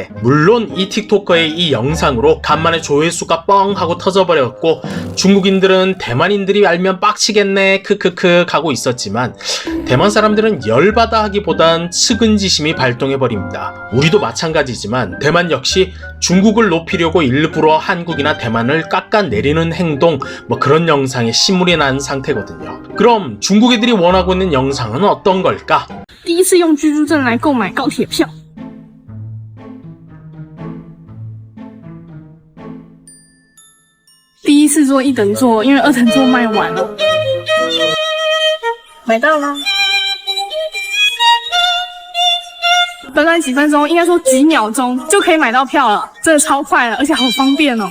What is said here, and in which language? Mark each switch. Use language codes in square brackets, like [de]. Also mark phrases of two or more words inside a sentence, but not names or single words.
[ko] 물론 이 틱토커의 이 영상으로 간만에 조회수가 뻥 하고 터져버렸고 중국인들은 대만인들이 알면 빡치겠네 크크크 하고 있었지만 대만 사람들은 열받아 하기보단 측은지심이 발동해버립니다. 우리도 마찬가지지만 대만 역시 중국을 높이려고 일부러 한국이나 대만을 깎아내리는 행동 그런 영상에 신물이 난 상태거든요. 그럼 중국 애들이 원하고 있는 영상은 어떤 걸까? [zh] 第一次用居住证来购买高铁票。第一次坐一等座，因为二等座卖完了。买到了。短短几分钟，应该说几秒钟就可以买到票了，真的超快了，而且好方便哦！